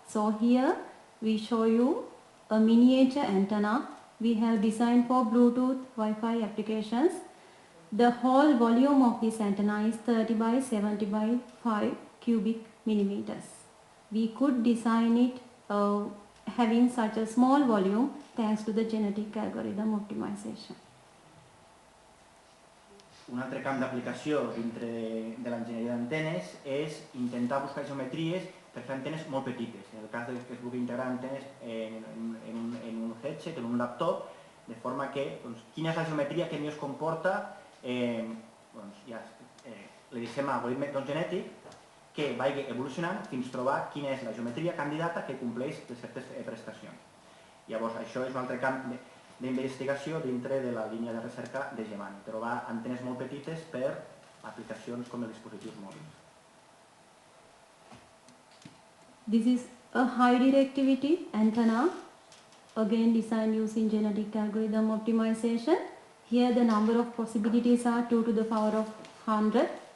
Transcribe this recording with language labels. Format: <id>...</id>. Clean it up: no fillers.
<en>So here we show you a miniature antenna we have designed for Bluetooth Wi-Fi applications. The whole volume of this antenna is 30 by 70 by 5 cubic millimeters. We could design it having such a small volume thanks to the genetic algorithm optimization.</en> <ca>Un altre camp d'aplicació dintre de l'enginyeria d'antenes és intentar buscar geometries per fer antenes molt petites. En el cas que es vulgui integrar antenes en un headset, en un laptop, de forma que quina és la geometria que millor es comporta, li deixem a l'algoritme genètic que vagi evolucionant fins a trobar quina és la geometria candidata que compleix de certes prestacions. Llavors, això és un altre camp d'investigació dintre de la línia de recerca de Giovanni, trobar antenes molt petites per aplicacions com els dispositius mòbils.</ca> <en>This is a high directivity antenna, again designed using genetic algorithm optimization. Here the number of possibilities are 2 to the power of 100.</en>